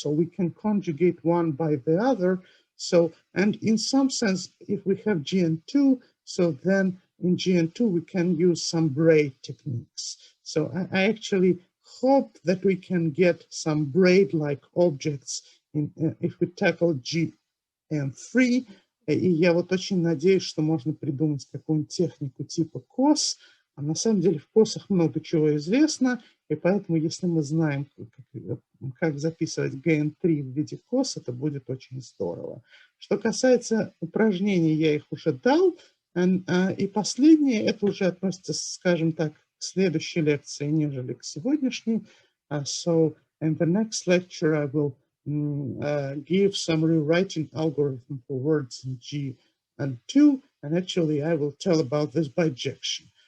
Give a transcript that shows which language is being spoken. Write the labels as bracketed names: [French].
[English] So we can conjugate one by the other. So, and in some sense, if we have GN2, so then in GN2 we can use some braid techniques. So I actually hope that we can get some braid-like objects if we tackle GN3. [Russian] И я вот очень надеюсь, что можно придумать какую-нибудь технику типа COS. А на самом деле в COS много чего известно, и поэтому, если мы знаем, как записывать GN3 в виде COS, это будет очень здорово. Что касается упражнений, я их уже дал. И последнее, это уже относится, скажем так, к следующей лекции, нежели к сегодняшней. [English] So in the next lecture I will give some rewriting algorithm for words in G and 2, and actually I will tell about this bijection.